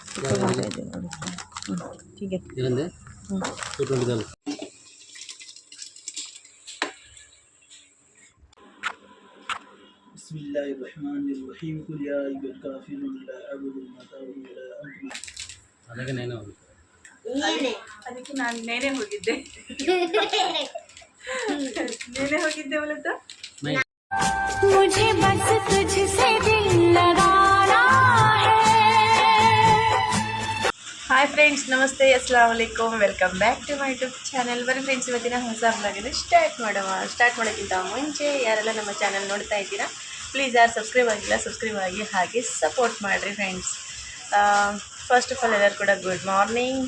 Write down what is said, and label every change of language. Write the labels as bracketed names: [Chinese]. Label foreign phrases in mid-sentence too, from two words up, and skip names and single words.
[Kannada] ತೊಗೊತಾ ಇದ್ದೀವಿ ನೋಡಿ. [Hindi] ठीक है [Arabic] بسم الله الرحمن الرحيم قل يا أيها الكافرون لا أعبد ما تعبدون ولا أنتم [Kannada] ಅದಕ್ಕೆ ನಾನು ನೇನೆ ಹೋಗಿದ್ದೆ [Hindi] ನೇನೆ ಹೋಗಿದ್ದೆ बोलता मुझे बस तुझसे दिल लगाना है. [English] hi friends, [Kannada] ನಮಸ್ತೆ, [Arabic] السلام عليكم. [English] welcome back to my YouTube channel. [Kannada] ಬನ್ನಿ ಫ್ರೆಂಡ್ಸ್, ಇವತ್ತಿನ ಹೊಸ ಬ್ಲಾಗನ್ನು ಸ್ಟಾರ್ಟ್ ಮಾಡೋಕ್ಕಿಂತ ಮುಂಚೆ ಯಾರೆಲ್ಲ ನಮ್ಮ ಚಾನಲ್ ನೋಡ್ತಾ ಇದ್ದೀರಾ, ಪ್ಲೀಸ್ ಯಾರು ಸಬ್ಸ್ಕ್ರೈಬ್ ಆಗಿಲ್ಲ ಸಬ್ಸ್ಕ್ರೈಬ್ ಆಗಿ, ಹಾಗೆ ಸಪೋರ್ಟ್ ಮಾಡಿರಿ ಫ್ರೆಂಡ್ಸ್. [English] first of all [Kannada] ಎಲ್ಲರೂ ಕೂಡ [English] good morning.